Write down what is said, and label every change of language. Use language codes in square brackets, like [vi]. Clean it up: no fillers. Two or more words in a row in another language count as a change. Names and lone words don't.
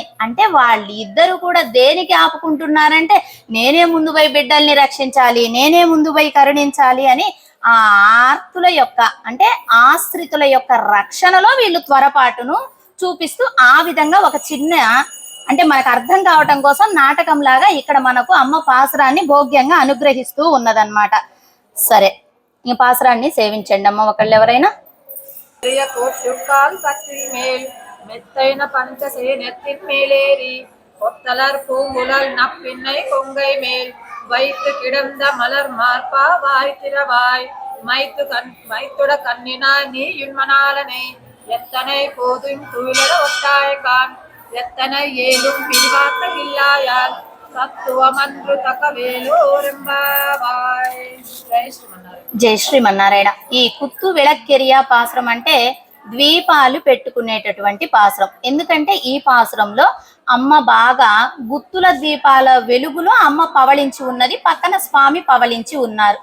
[te] అంటే వాళ్ళిద్దరూ కూడా దేనికి ఆపుకుంటున్నారంటే, నేనే ముందు పోయి బిడ్డల్ని రక్షించాలి, నేనే ముందు పోయి కరుణించాలి అని ఆ ఆర్తుల యొక్క అంటే ఆశ్రితుల యొక్క రక్షణలో వీళ్ళు త్వరపాటును చూపిస్తూ ఆ విధంగా ఒక చిన్న అంటే మనకు అర్థం కావటం కోసం నాటకం లాగా ఇక్కడ మనకు అమ్మ పాసురాన్ని భోగ్యంగా అనుగ్రహిస్తూ ఉన్నదన్నమాట. సరే, ఈ పాసురాన్ని సేవించండి అమ్మ ఒకళ్ళు ఎవరైనా. [ta] மெத்தைன பஞ்சசே நெத்தின் மேலேறி கொத்தலர் பூங்குழல் நப்பின்னை கொங்கை மேல் வைத்து கிடந்த மலர் மார்பா வாய் திறவாய் மைத்துட கண்ணினாய் நீ யுன்மனாலனை எத்தனை போதும் துயிலட ஒட்டாயக்கான் எத்தனை ஏலும் பிரிவாக்க இல்லாயால் தத்துவமன்று தகவேலோர் எம்பாவாய். [te] జై శ్రీమన్నారాయణ. ఈ [ta] குத்து விளக்கெரிய [te] పాసురం అంటే ద్వీపాలు పెట్టుకునేటటువంటి పాసురం. ఎందుకంటే ఈ పాసురంలో అమ్మ బాగా గుత్తుల ద్వీపాల వెలుగులో అమ్మ పవళించి ఉన్నది, పక్కన స్వామి పవళించి ఉన్నారు.